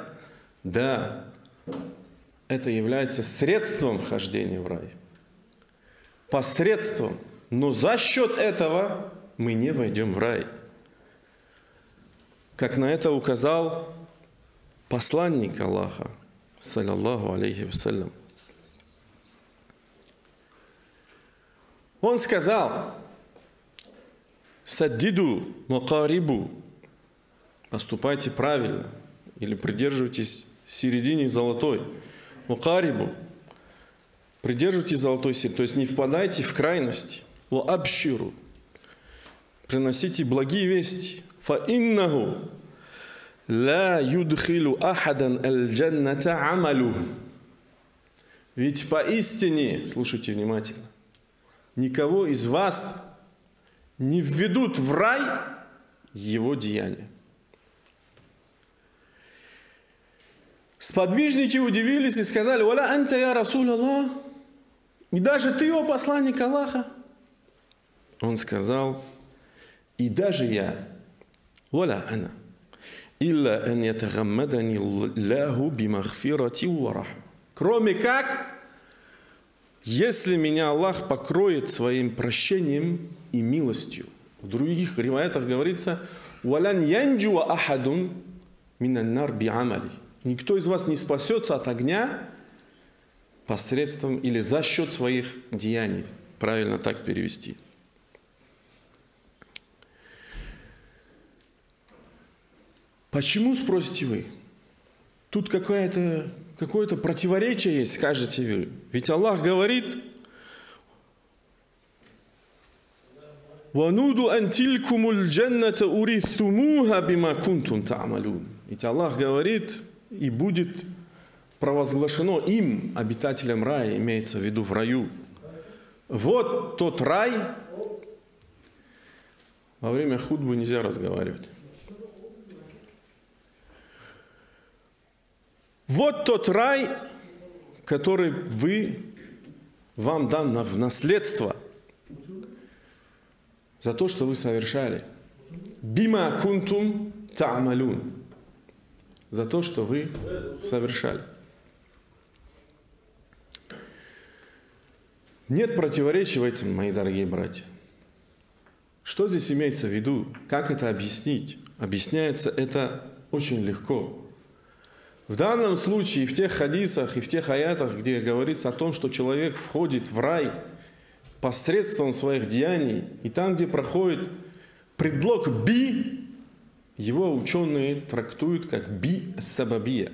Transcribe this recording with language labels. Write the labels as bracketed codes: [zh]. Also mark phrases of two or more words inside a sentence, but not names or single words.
[ru] Да, это является средством вхождения в рай. Посредством. Но за счет этого мы не войдем в рай. Как на это указал посланник Аллаха, [ar] صلى الله عليه وسلم. [ru] Он сказал: [ar] «سددوا وقاربوا», [ru] поступайте правильно, или придерживайтесь середине золотой. Макарибу, придерживайтесь золотой середины, то есть не впадайте в крайность. [ar] وأبشروا, [ru] приносите благие вести. [ar] فإنه لا يدخل أحدا الجنة عمله. [ru] Ведь поистине, слушайте внимательно, никого из вас не введут в рай его деяния. Сподвижники удивились и сказали: [ar] «ولا أنت يا رسول الله». [ru] И даже ты, о посланник Аллаха? Он сказал: и даже я. [ar] «ولا أنا. إلا أن يتغمدني الله بمغفرة ورحمة». [ru] Кроме как, если меня Аллах покроет своим прощением и милостью. В других риваятах говорится: [ar] «ولن ينجو أحد من النار بعملي». [ru] Никто из вас не спасется от огня посредством или за счет своих деяний. Правильно так перевести. Почему, спросите вы? Тут какое-то противоречие есть, скажете вы. Ведь Аллах говорит: [ar] «ونودوا أن تلكم الجنة أورثتموها بما كنتم تعملون». [ru] Ведь Аллах говорит: и будет провозглашено им, обитателям рая, имеется в виду в раю. Вот тот рай. Во время хутбы нельзя разговаривать. Вот тот рай, который вам дан в наследство за то, что вы совершали. [ar] بما كنتم تعملون. [ru] За то, что вы совершали. Нет противоречий в этом, мои дорогие братья. Что здесь имеется в виду? Как это объяснить? Объясняется это очень легко. В данном случае, в тех хадисах и в тех аятах, где говорится о том, что человек входит в рай посредством своих деяний, и там, где проходит предлог «би», его ученые трактуют как «би-сабабия».